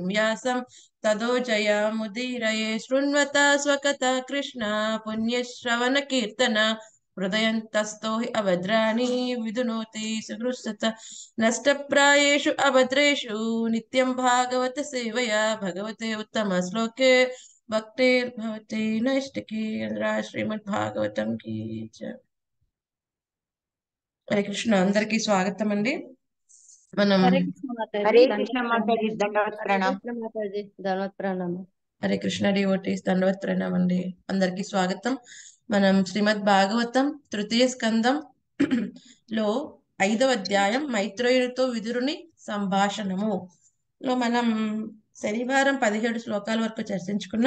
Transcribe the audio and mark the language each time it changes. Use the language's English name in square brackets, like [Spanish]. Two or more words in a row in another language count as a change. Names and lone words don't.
[Sanskrit] व्यासं ततो जयमुदीरये शृण्वता स्वकथा कृष्ण पुण्यश्रवण कीर्तन हृदयन्तस्थो हि अभद्राणि विदुनोति सुहृत्सत नष्टप्रायेषु अभद्रेषु नित्यं भागवत सेवया भगवते उत्तम श्लोके भक्तिर्भवति नैष्टिकी श्रीमद्भागवతం [Hindi] की जय। [Telugu] హరే కృష్ణ అందరికీ స్వాగతం అండి. మనం హరే కృష్ణ హరే మాతాజీ కృష్ణ మాతాజీ దండవత్ హరే ప్రణామ్. కృష్ణ మాతాజీ ధన్వత్ ప్రణామం. హరే కృష్ణ డివోటీస్ దండవత్ ప్రణామం అండి. అందరికీ స్వాగతం. మనం శ్రీమద్ భాగవతం తృతీయ స్కందం లో 5వ అధ్యాయం మైత్రేయుడితో విదురుని సంభాషణము లో మనం శనివారం 17 శ్లోకాల వరకు చర్చించుకున్నాం.